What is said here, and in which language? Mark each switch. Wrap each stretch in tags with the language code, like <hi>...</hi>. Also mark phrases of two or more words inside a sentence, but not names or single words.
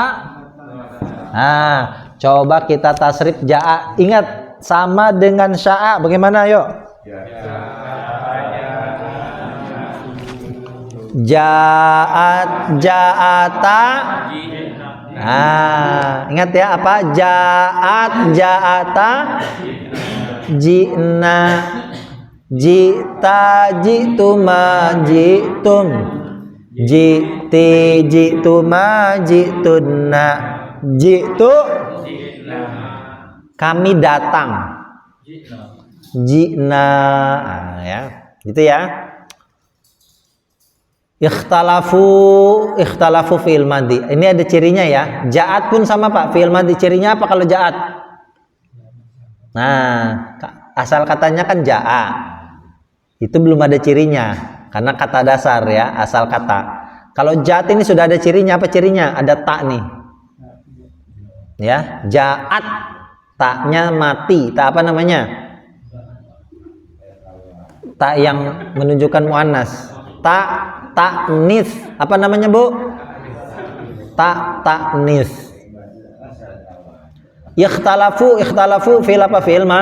<id>Nah, coba kita tasrif jaa. Ingat sama dengan sya'a. Bagaimana, yuk?</id> <ar>جاءت، جاءتا.</ar> <id>Nah, ingat ya apa?</id> <ar>جاءت، جاءتا. جئنا، جئتَ، جئتما، جئتم. جئتِ، جئتما، جئتنّ. جئتُ,</ar> <id>kami datang. Ji'na, ya, gitu ya.</id> <ar>اختلفوا فعل ماضي.</ar> <id>Ini ada cirinya ya. Ja'at pun sama, Pak.</id> <ar>فعل ماضي</ar> <id>cirinya apa kalau ja'at? Nah, asal katanya kan ja'a. Itu belum ada cirinya karena kata dasar ya, asal kata. Kalau ja'at ini sudah ada cirinya. Apa cirinya? Ada ta nih. Ya, ja'at. Ta-nya mati. Ta apa namanya? Ta yang menunjukkan muannas. Ta'nis. Apa namanya, Bu? Ta'nis.</id> <ar>اختلفوا فعل apa فعل ما?</ar>